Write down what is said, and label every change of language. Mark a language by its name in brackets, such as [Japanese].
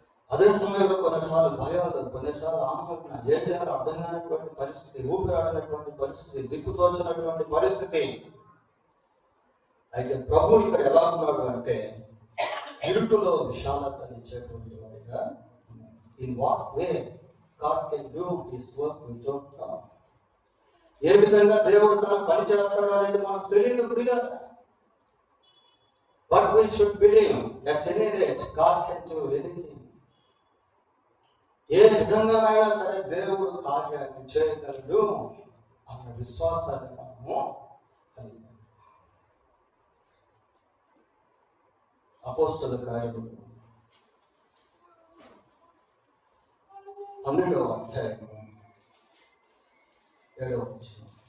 [Telugu] అదే సమయంలో కొన్నిసార్లు భయాలు, కొన్నిసార్లు ఆందోళన, ఏం చేయాలో అర్థం కానటువంటి పరిస్థితి, ఊపిరాడినటువంటి పరిస్థితి, దిక్కుతోచినటువంటి పరిస్థితి. అయితే ప్రభు ఇక్కడ ఎలా ఉన్నాడు అంటే ఇరుకులో విశాలతని ఇచ్చేటువంటి వాడిగా. [English] In what way God can do his work we don't know. [Telugu] ఏ విధంగా దేవుడు తన పని చేస్తాడు అనేది మనకు తెలియదు ప్రియుల. [English] But we should believe at any rate God can do anything. [Telugu] ఏ విధంగానైనా సరే దేవుడు కార్యాన్ని చేయగలడు అన్న విశ్వాసాన్ని మనము కలిగి. అపోస్తలుల కార్యములు 12వ అధ్యాయము 7వ వచనం.